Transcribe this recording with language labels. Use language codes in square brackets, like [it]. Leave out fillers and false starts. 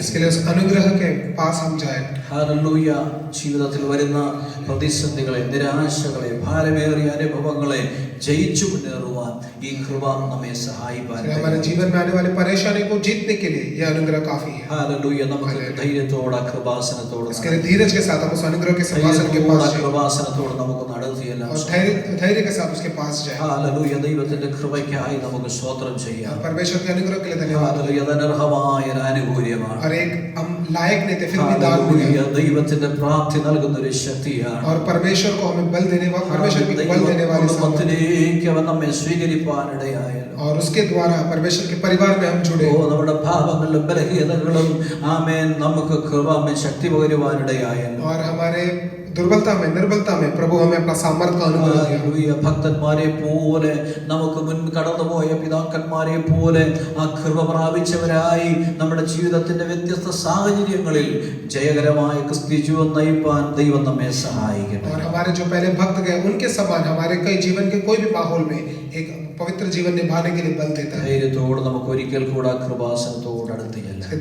[hi] इसके लिए उस अनुग्रह के पास हम जाएं. [ml] ഹല്ലേലൂയ. ജീവിതത്തിൽ വരുന്ന പ്രതിസന്ധികളെ, നിരാശകളെ, ഭാരമേറിയ അനുഭവങ്ങളെ ജയിച്ചു മുന്നേറുവാൻ ഈ കൃപ നമ്മെ സഹായിക്കാൻ. [hi] हमारे जीवन में आने वाली परेशानी को जीतने के लिए यह अनुग्रह काफी है. [ml] ഹല്ലേലൂയ. നമുക്ക് ധൈര്യത്തോടെ കൃപാസനത്തോടെ [hi] इसके लिए धीरज के साथ हम उस अनुग्रह के सिंहासन के पास जाएं, [ml] കൃപാസനത്തോടെ നമുക്ക് നടന്നു ചെല്ലാം. [hi] और धैर्य के साथ उसके पास जाएं. [ml] ഹല്ലേലൂയ. ദൈവത്തിന്റെ കൃപയ്ക്കായി നമുക്ക് സ്തോത്രം ചെയ്യാം. [hi] और परमेश्वर के अनुग्रह के लिए धन्यवाद. [ml] ഹല്ലേലൂയ. അനർഹമായ ഒരു ആനുകൂല്യമാണ്. [hi] और एक हम लायक नहीं थे, फिर भी दान मिला. [ml] ഹല്ലേലൂയ. ദൈവത്തിന്റെ പ്രാപ്തി നൽകുന്ന ഒരു ശക്തിയാണ്. [hi] और परमेश्वर को हमें बल देने वाला, परमेश्वर की बल देने वाली सामर्थ्य, [ml] കുടുംബത്തിലേക്ക് അവൻ നമ്മെ സ്വീകരിപ്പാനിടയായല്ലോ. [hi] और उसके द्वारा परमेश्वर के परिवार में हम जुड़े. [ml] നമ്മുടെ പാപങ്ങളിലും ബലഹീനതകളും ആമേൻ നമുക്ക് കൃപ ശക്തി പകരുവാനിടയായല്ലോ. [hi] और हमारे दुर्बलता में, निर्बलता में प्रभु हमें अपना सामर्थ्य का अनुग्रह दिया. [ml] ഹല്ലേലൂയ. ഭക്തന്മാരെ പോലെ നമുക്ക് മുൻ കടന്നുപോയ പിതാക്കന്മാരെ പോലെ ആ കൃപ പ്രാപിച്ചവരായി നമ്മുടെ ജീവിതത്തിന്റെ വ്യത്യസ്ത സാഹചര്യങ്ങളിൽ ജയകരമായ ക്രിസ്തീയ ജീവിതം നയിപ്പാൻ ദൈവം നമ്മെ സഹായിക്കട്ടെ. [hi] और हमारे जो पहले भक्त गए उनके समान हमारे कई जीवन के कोई भी माहौल में एक पवित्र जीवन निभाने के लिए बल देता है. [ml] ധൈര്യത്തോടെ നമുക്ക് ഒരിക്കൽ കൂടെ കൃപാസനത്തോട് അടുത്ത് ചെല്ലാം.